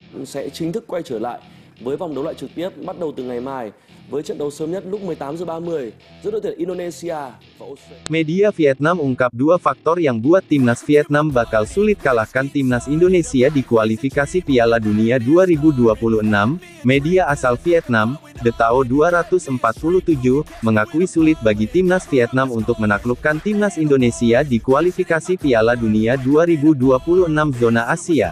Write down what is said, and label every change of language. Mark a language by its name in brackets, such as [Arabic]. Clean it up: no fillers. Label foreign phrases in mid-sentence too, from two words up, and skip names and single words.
[Vietnamese] sẽ chính thức quay trở lại với vòng đấu loại trực tiếp bắt đầu từ ngày mai với trận đấu sớm nhất lúc 18:30 giữa đội tuyển Indonesia và Australia. [Indonesian] Media Vietnam ungkap dua faktor yang buat timnas Vietnam bakal sulit kalahkan timnas Indonesia di kualifikasi Piala Dunia 2026. Media asal Vietnam, The Tao 247, mengakui sulit bagi timnas Vietnam untuk menaklukkan timnas Indonesia di kualifikasi Piala Dunia 2026 zona Asia.